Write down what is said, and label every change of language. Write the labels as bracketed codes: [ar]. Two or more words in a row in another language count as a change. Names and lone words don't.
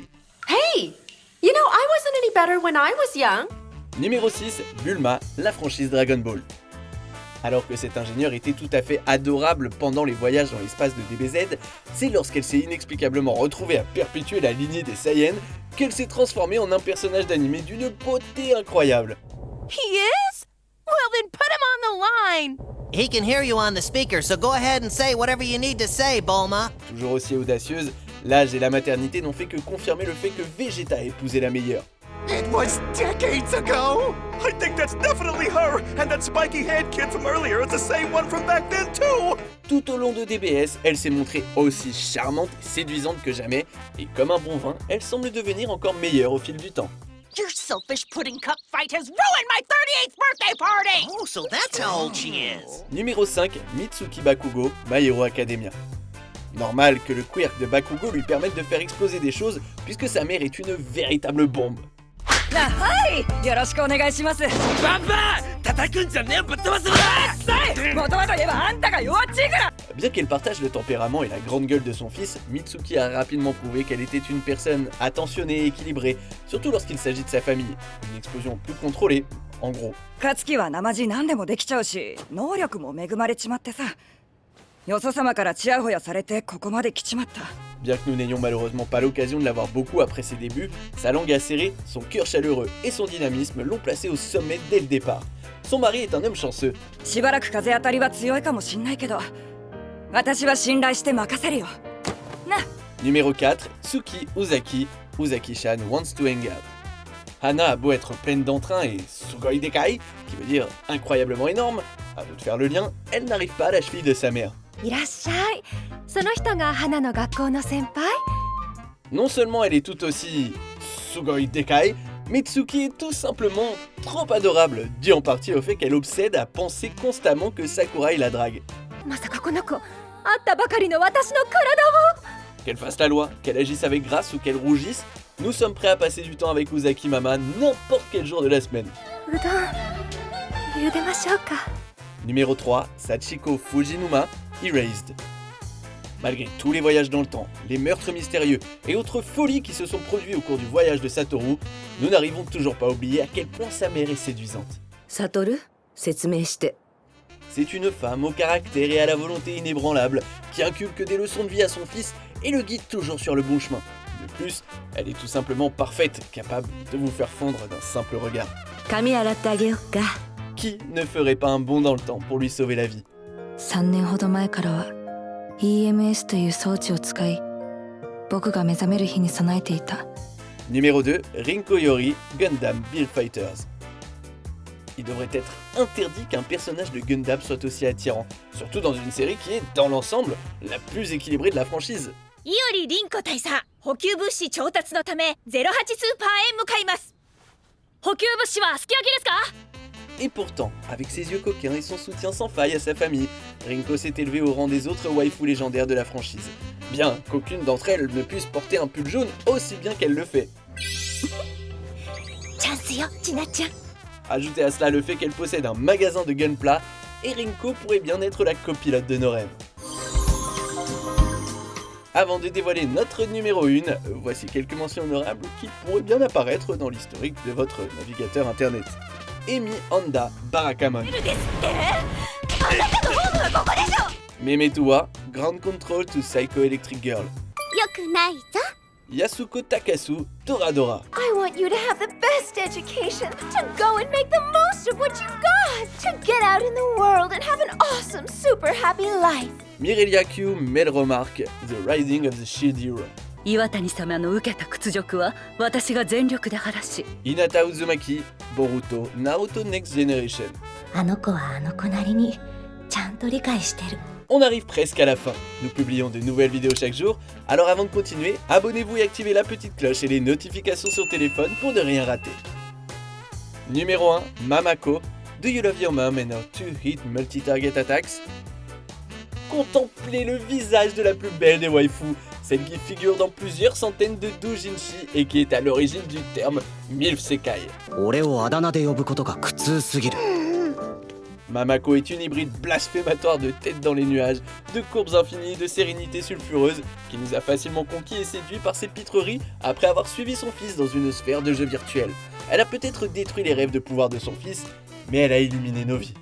[en] Hey! You know, I wasn't any better when I was young. [fr] Numéro 6, Bulma, la franchise Dragon Ball. Alors que cet ingénieur était tout à fait adorable pendant les voyages dans l'espace de DBZ, c'est lorsqu'elle s'est inexplicablement retrouvée à perpétuer la lignée des Saiyans qu'elle s'est transformée en un personnage d'animé d'une beauté incroyable. [en] He is? Well, then put him on the line. He can hear you on the speaker, so go ahead and say whatever you need to say, Bulma. [fr] Toujours aussi audacieuse, l'âge et la maternité n'ont fait que confirmer le fait que Vegeta a épousé la meilleure. [en] It was decades ago! I think that's definitely her and that spiky head kid from earlier is the same one from back then too. [fr] Tout au long de DBS, elle s'est montrée aussi charmante et séduisante que jamais, et comme un bon vin, elle semble devenir encore meilleure au fil du temps. [en] Your selfish pudding cup fight has ruined my 38th birthday party! Oh, so that's how old she is. [fr] Numéro 5, Mitsuki Bakugo, My Hero Academia. Normal que le quirk de Bakugo lui permette de faire exploser des choses, puisque sa mère est une véritable bombe. [ja] はいよろしくお願いしますバンバー叩くんじゃねえぶっ飛ばすぞ元々言えばあんたが弱っちいから [fr] Bien qu'elle partage le tempérament et la grande gueule de son fils, Mitsuki a rapidement prouvé qu'elle était une personne attentionnée et équilibrée, surtout lorsqu'il s'agit de sa famille. Une explosion plus contrôlée, en gros. [ja] 勝木は生地何でもできちゃうし能力も恵まれちまってさよそ様からチヤホヤされてここまで来ちまった [fr] Bien que nous n'ayons malheureusement pas l'occasion de la voir beaucoup après ses débuts, sa langue acérée, son cœur chaleureux et son dynamisme l'ont placé au sommet dès le départ. Son mari est un homme chanceux. [ja] しばらく風当たりは強いかもしんないけど私は信頼して任せるよな [fr] Numéro 4, Tsuki Uzaki. Uzaki-chan wants to hang out. Hana a beau être pleine d'entrain et [ja] すごいでかい, [fr] qui veut dire incroyablement énorme, à vous de faire le lien, elle n'arrive pas à la cheville de sa mère. [ja] いらっしゃい。その人が花の学校の先輩？ [fr] Non seulement elle est tout aussi [ja] すごいでかい, [fr] mais Tsuki est tout simplement trop adorable, dû en partie au fait qu'elle obsède à penser constamment que Sakurai la drague. [ja] まさかこの子、会ったばかりの私の体を。 [fr] Qu'elle fasse la loi, qu'elle agisse avec grâce ou qu'elle rougisse, nous sommes prêts à passer du temps avec Uzaki Mama n'importe quel jour de la semaine. [ja] うどん、茹でましょうか。 [fr] Numéro 3, Sachiko Fujinuma, Erased. Malgré tous les voyages dans le temps, les meurtres mystérieux et autres folies qui se sont produits au cours du voyage de Satoru, nous n'arrivons toujours pas à oublier à quel point sa mère est séduisante. [ja] サトル説明して [fr] C'est une femme au caractère et à la volonté inébranlable, qui inculque des leçons de vie à son fils et le guide toujours sur le bon chemin. De plus, elle est tout simplement parfaite, capable de vous faire fondre d'un simple regard. [ja] 髪洗ってあげようか。 [fr] Qui ne ferait pas un bond dans le temps pour lui sauver la vie? [ja] 3 年ほど前からは EMS という装置を使い、僕が目覚める日に備えていた。 [fr] Numéro 2, Rinko Yori, Gundam Build Fighters. Il devrait être interdit qu'un personnage de Gundam soit aussi attirant, surtout dans une série qui est, dans l'ensemble, la plus équilibrée de la franchise. [ja] 伊織凛子大佐、補給物資調達のため08スーパーへ向かいます。補給物資はすき焼きですか？ [fr] Et pourtant, avec ses yeux coquins et son soutien sans faille à sa famille, Rinko s'est élevée au rang des autres waifus légendaires de la franchise. Bien qu'aucune d'entre elles ne puisse porter un pull jaune aussi bien qu'elle le fait. [ja] チャンスよ、ちなちゃん。 [fr] Ajoutez à cela le fait qu'elle possède un magasin de gunpla, et Rinko pourrait bien être la copilote de nos rêves. Avant de dévoiler notre numéro 1, voici quelques mentions honorables qui pourraient bien apparaître dans l'historique de votre navigateur internet. Emi Honda Barakamon. Memetua, Ground Control to Psycho Electric Girl. [ja] よくないぞ。 [fr] Yasuko Takasu, Toradora. [en] I want you to have the best education, to go and make the most of what you've got, to get out in the world and have an awesome, super happy life. [fr] Mirelia Q, Mel Remarque, The Rising of the Shield Hero. [ja] 岩谷様の受けた屈辱は私が全力で晴らし [fr] Hinata Uzumaki, Boruto, Naruto Next Generation. [ja] あの子はあの子なりにちゃんと理解してる。 [fr] On arrive presque à la fin. Nous publions de nouvelles vidéos chaque jour, alors avant de continuer, abonnez-vous et activez la petite cloche et les notifications sur téléphone pour ne rien rater. Numéro 1, Mamako, Do You Love Your Mom and Her 2-Hit Multi-Target Attacks? Contemplez le visage de la plus belle des waifus, celle qui figure dans plusieurs centaines de doujinshi et qui est à l'origine du terme MILF Sekai. [ja] 俺をあだ名で呼ぶことが苦痛すぎる [fr] Mamako est une hybride blasphématoire de tête dans les nuages, de courbes infinies, de sérénité sulfureuse, qui nous a facilement conquis et séduits par ses pitreries après avoir suivi son fils dans une sphère de jeux virtuels. Elle a peut-être détruit les rêves de pouvoir de son fils, mais elle a illuminé nos vies.